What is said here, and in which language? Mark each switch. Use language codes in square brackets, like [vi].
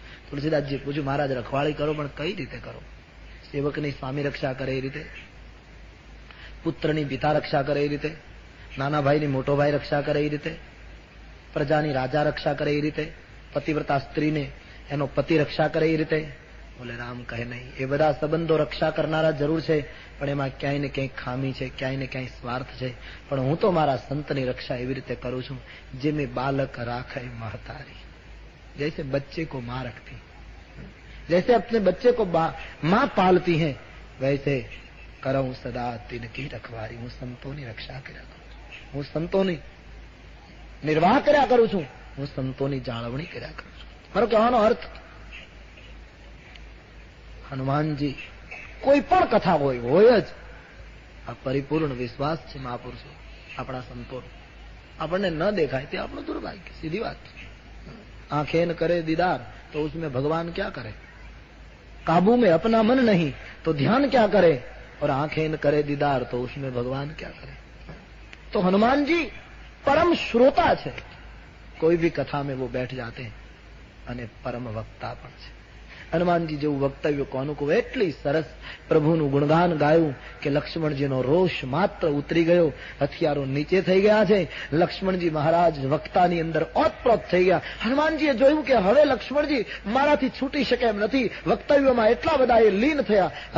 [gu] તુલસીદાસજી પૂછ્યું, મહારાજ રખવાળી કરો પણ કઈ રીતે કરો? સેવકની સ્વામી રક્ષા કરે એ રીતે, પુત્રની પિતા રક્ષા કરે એ રીતે, નાના ભાઈની મોટો ભાઈ રક્ષા કરે એ રીતે, પ્રજાની રાજા રક્ષા કરે એ રીતે, પતિવ્રતા સ્ત્રીને એનો પતિ રક્ષા કરે એ રીતે. બોલે રામ કહે નહીં, એ બધા સંબંધો રક્ષા કરનારા જરૂર છે, પણ એમાં ક્યાંય ને ક્યાંય ખામી છે, ક્યાંય ને ક્યાંય સ્વાર્થ છે. પણ હું તો મારા સંતની રક્ષા એવી રીતે કરું છું જે મેં બાલક રાખે [hi] महतारी, जैसे बच्चे को माँ रखती, जैसे अपने बच्चे को माँ पालती है, वैसे करऊं सदा तिनकी रखवारी. [gu] હું સંતોની રક્ષા કર્યા કરું છું, હું સંતોની નિર્વાહ કર્યા કરું છું, હું સંતોની જાળવણી કર્યા કરું છું. મારો કહેવાનો અર્થ, હનુમાનજી કોઈ પણ કથા હોય જ આ પરિપૂર્ણ વિશ્વાસ છે મહાપુરુષો આપણા સંતો. આપણને ન દેખાય તે આપણું દુર્ભાગ્ય, સીધી વાત. આંખે ન કરે દીદાર તો [hi] उसमें [gu] ભગવાન ક્યાં કરે? [hi] काबू में अपना मन नहीं तो ध्यान क्या करे, और आंखें न करे दीदार तो उसमें भगवान क्या करे। तो हनुमान जी परम श्रोता છે, કોઈ भी कथा में वो बैठ जाते हैं [gu] અને પરમ વક્તા પણ છે। હનુમાનજી જેવું વક્તવ્ય કોનું કહું। એટલી સરસ પ્રભુનું ગુણગાન ગાયું કે લક્ષ્મણજીનો રોષ માત્ર ઉતરી ગયો, હથિયારો નીચે થઈ ગયા છે। લક્ષ્મણજી મહારાજ વક્તાની અંદર ઓતપ્રોત થઈ ગયા। હનુમાનજીએ જોયું કે હવે લક્ષ્મણજી મારાથી છૂટી શકે એમ નથી, વક્તવ્યમાં એટલા બધા એ લીન થયા।